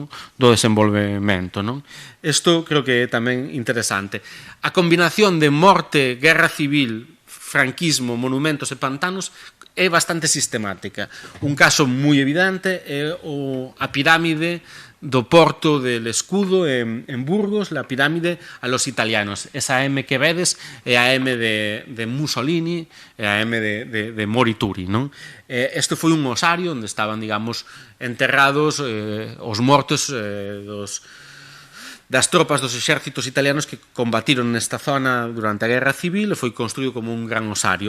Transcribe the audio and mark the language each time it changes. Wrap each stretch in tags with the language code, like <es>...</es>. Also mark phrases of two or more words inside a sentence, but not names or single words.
<gl>Do desenvolvemento, non? Isto creo que é tamén interesante. A combinación de morte, guerra civil, franquismo, monumentos e pantanos é bastante sistemática. Un caso moi evidente é a pirámide do Porto del Escudo en Burgos,</gl> <es>la pirámide a los italianos.</es> <gl>Esa M que vedes é a M de Mussolini e a M de Morituri, non? Este foi un osario onde estaban, digamos, enterrados os mortos das tropas dos exércitos italianos que combatiron nesta zona durante a Guerra Civil e foi construído como un gran osario.</gl>